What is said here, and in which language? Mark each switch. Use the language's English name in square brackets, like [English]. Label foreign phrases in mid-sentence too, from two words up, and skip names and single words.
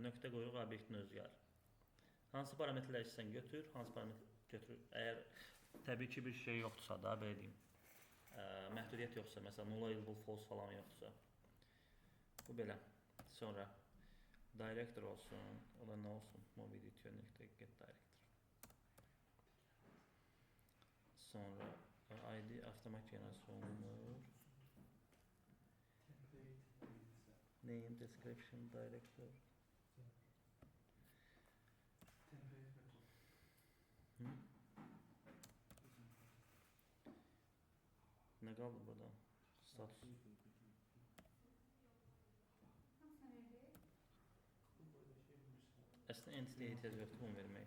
[Azerbaijani] Nöqtə qoyuruq obyektin özü gəlir. Hansı parametrlər istəsən götür, hansı parametr götür. Əgər təbii ki bir şey yoxdursa da, belə deyim, məhdudiyyət yoxdursa, məsələn, nullable, false falan yoxdursa. Bu belə. Sonra director olsun, o da nə olsun? [English] Movie DTO nöqtə get director. [Azerbaijani] Sonra ID avtomat generasiya olunur. [English] Name, description, director. [Azerbaijani] Nə qaldı burada? Status. Hangisini verdik? Əslində entity-yə ehtiyac yoxdur bunu vermək.